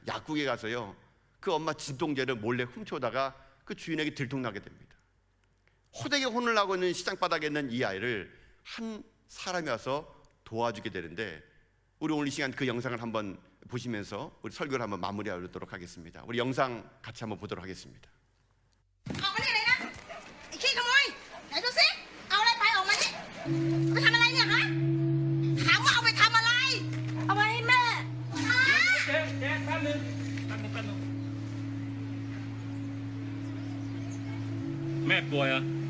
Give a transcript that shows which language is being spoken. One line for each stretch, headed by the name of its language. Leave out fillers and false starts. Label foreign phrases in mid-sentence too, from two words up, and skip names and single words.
Korean: 약국에 가서요, 그 엄마 진통제를 몰래 훔쳐오다가 그 주인에게 들통나게 됩니다. 호되게 혼을 나고 있는 시장바닥에 있는 이 아이를 한 사람이 와서 도와주게 되는데, 우리 오늘 이 시간 그 영상을 한번 보시면서 우리 설교를 한번 마무리하도록 하겠습니다. 우리 영상 같이 한번 보도록 하겠습니다.
Thai: ออกมานี่เลยนะไอ้ขี้ขโมยไหนดูสิเอาอะไรไปออกมานี่ไปทำอะไรเนี่ยฮะถามว่าเอาไปทำอะไรเอาไปให้แม่ฮะ เจ๊แป๊บนึงแม่ป่วยอ่ะ